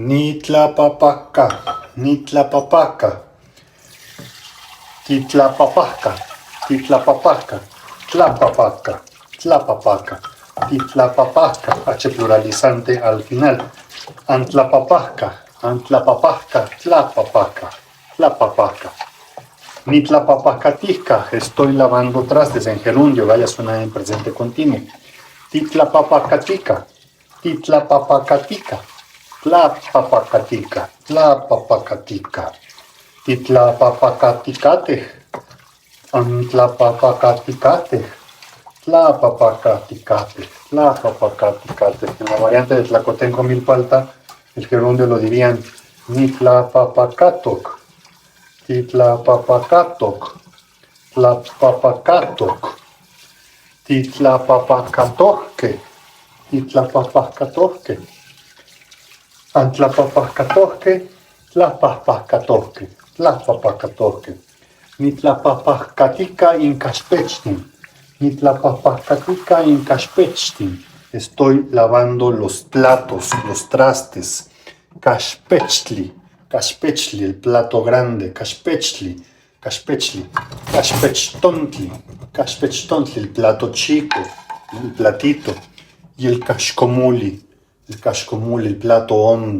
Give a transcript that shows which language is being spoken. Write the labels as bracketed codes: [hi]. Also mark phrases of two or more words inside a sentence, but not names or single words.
[nhn] Nitlapapaca, nitlapapaca, titlapapaca, titlapapaca, tlapapaca, tlapapaca, titlapapaca, [es] H pluralizante al final. [nhn] Antlapapaca, antlapapaca, tlapapaca, tlapapaca. Nitlapapacatica, [es] estoy lavando trastes en gerundio, vaya suena en presente continuo. [nhn] Titlapapacatica, titlapapacatica, tlapapacatica, tlapapacatica. Titlapapacaticate, antlapapacaticate, tlapapacaticate, tlapapacaticate. [es] En la variante de Tlacotenco Milpalta, el gerundio lo dirían [nhn] nitlapapacatoc, titlapapacatok, tlapapacatok, titlapapacatorque, titlapapacatorque, antlapapacatorque, tlapapacatorque, tlapapacatorque. Nitlapapacatica incaspechtin, nitlapapacatica incaspechtin. [es] Estoy lavando los platos, los trastes. [nhn] Caspechli, caspechli, [es] el plato grande. [nhn] Caspechli, caspechli, caspechtontli, caspechtontli, [es] el plato chico, el platito. Y el cascomuli, el plato hondo.